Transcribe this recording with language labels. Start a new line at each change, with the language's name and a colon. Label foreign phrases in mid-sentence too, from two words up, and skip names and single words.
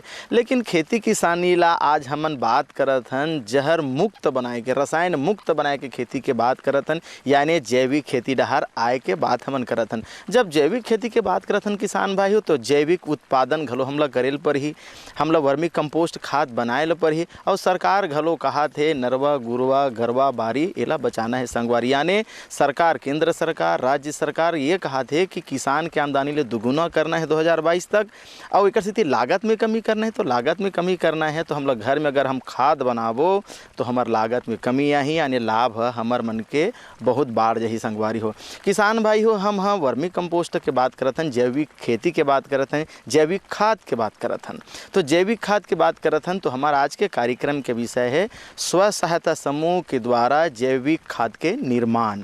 Chhattisgarhi: लेकिन खेती किसानी ला आज हमन बात करत हन जहर मुक्त बनाए के, रसायन मुक्त बनाए के खेती के बात करत हन, यानी जैविक खेती डहर आए के बात हमन करत हन। जब जैविक खेती के बात करत हन किसान भाई हो, तो जैविक उत्पादन घलो हमला करेल पर ही, हमला
English: vermi compost
Chhattisgarhi: खाद बनाए पर ही, और सरकार घलो कहा थे नरवा गुरवा गरवा बारी एला बचाना है संगवारी। यानी सरकार, केंद्र सरकार, राज्य सरकार ये कहा थे कि किसान के आमदनी ले दुगुना करना है 2022 तक, और एक स्थिति लागत में कमी करना है। तो लागत में कमी करना है तो हम लोग घर में अगर हम खाद बनाबो तो हमार लागत में कमी आही, यानी लाभ हमर मन के बहुत बाढ़ जही संगवारी हो। किसान भाई हो, हम
English: vermi compost
Chhattisgarhi: के बात करत हन, जैविक खेती के बात करत हन, जैविक खाद के बात करत हन। तो जैविक खाद के बात करत हन तो हमारा आज के कार्यक्रम के विषय है स्व सहायता समूह के द्वारा जैविक खाद के निर्माण।